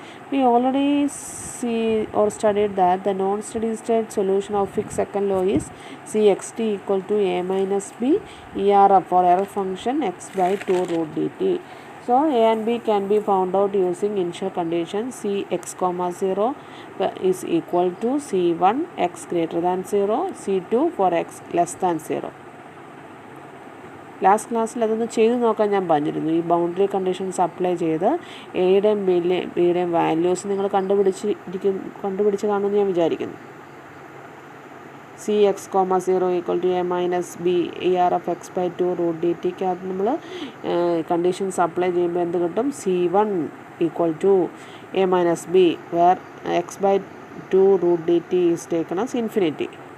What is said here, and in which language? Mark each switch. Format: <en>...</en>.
<en>We already see or studied that the non-steady state solution of fixed second law is Cxt equal to a minus b ERF or error function x by 2 root dt. So a and b can be found out using initial condition Cx comma 0 is equal to C1 x greater than 0, C2 for x less than 0.</en> <ml>Last ക്ലാസ്സിൽ അതൊന്ന് ചെയ്ത് നോക്കാൻ ഞാൻ പറഞ്ഞിരുന്നു. ഈ boundary conditions apply ചെയ്ത് എയുടെയും ബിയുടെയും values നിങ്ങൾ കണ്ടുപിടിച്ച് കാണുമെന്ന് ഞാൻ വിചാരിക്കുന്നു.</ml> <en>Cx, 0 equal to a minus b ER of x by 2 root dt</en> <ml>അത് നമ്മൾ കണ്ടീഷൻസ് അപ്ലൈ ചെയ്യുമ്പോൾ എന്ത് കിട്ടും?</ml> <en>C1 equal to a minus b where x by 2 root dt is taken as infinity.</en>